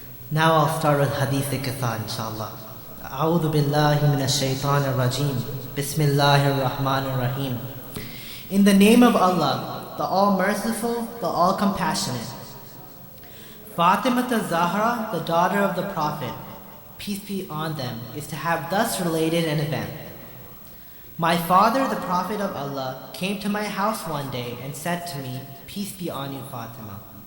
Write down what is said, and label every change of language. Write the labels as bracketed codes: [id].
[en] Now I'll start with Hadith Qissa inshallah. [ar] أعوذ بالله من الشيطان الرجيم بسم الله الرحمن الرحيم. [en] In the name of Allah, the All-Merciful, the All-Compassionate. Fatima Zahra, the daughter of the Prophet, peace be on them, is to have thus related an event. My father, the Prophet of Allah, came to my house one day and said to me, peace be on you, Fatima.